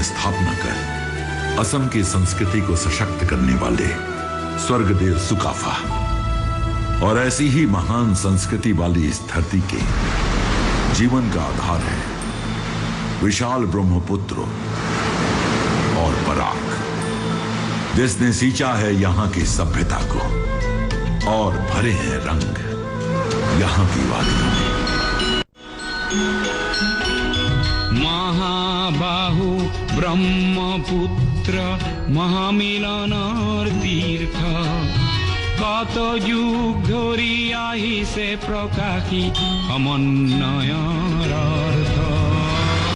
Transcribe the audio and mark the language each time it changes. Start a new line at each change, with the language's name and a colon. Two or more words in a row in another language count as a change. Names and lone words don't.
Hindi: स्थापना कर असम की संस्कृति को सशक्त करने वाले स्वर्गदेव सुकाफा, और ऐसी ही महान संस्कृति वाली इस धरती के जीवन का आधार है विशाल ब्रह्मपुत्र और बराक, जिसने सींचा है यहाँ की सभ्यता को और भरे हैं रंग यहाँ की वादियों में।
Assamese: महाबाहु ब्रह्मपुत्र महामिलনৰ তীৰ্থ, কত যুগ ধৰি আহিছে প্ৰকাশী সমন্বয়ৰ অৰ্থ।